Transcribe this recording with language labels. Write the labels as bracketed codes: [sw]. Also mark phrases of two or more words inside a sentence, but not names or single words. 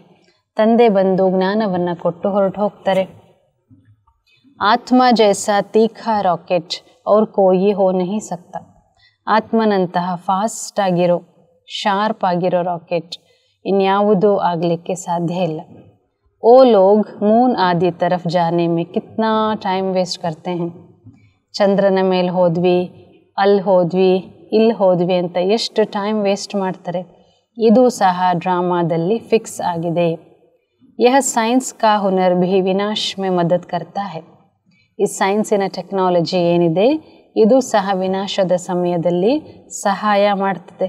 [kn] ತಂದೆ ಬಂದು ಜ್ಞಾನವನ್ನು ಕೊಟ್ಟು ಹೊರಟು ಹೋಗ್ತಾರೆ. [hi] आत्मा जैसा तीखा रॉकेट और कोई हो नहीं सकता. [kn] ಆತ್ಮನಂತಹ ಫಾಸ್ಟ್ ಆಗಿರೋ ಶಾರ್ಪ್ ಆಗಿರೋ ರಾಕೆಟ್ ಇನ್ಯಾವುದೂ ಆಗಲಿಕ್ಕೆ ಸಾಧ್ಯ ಇಲ್ಲ. [hi] वो लोग मून आदि तरफ जाने में कितना [en] time waste [hi] करते हैं. [kn] ಚಂದ್ರನ ಮೇಲೆ ಹೋದ್ವಿ, ಅಲ್ಲಿ ಹೋದ್ವಿ, ಇಲ್ಲಿ ಹೋದ್ವಿ ಅಂತ ಎಷ್ಟು [en] time waste [kn] ಮಾಡ್ತಾರೆ. ಇದು ಸಹ ಡ್ರಾಮಾದಲ್ಲಿ ಫಿಕ್ಸ್ ಆಗಿದೆ. [hi] यह साइंस का हुनर भी विनाश में मदद करता है. [kn] ಈ ಸೈನ್ಸಿನ ಟೆಕ್ನಾಲಜಿ ಏನಿದೆ ಇದು ಸಹ ವಿನಾಶದ ಸಮಯದಲ್ಲಿ ಸಹಾಯ ಮಾಡ್ತದೆ.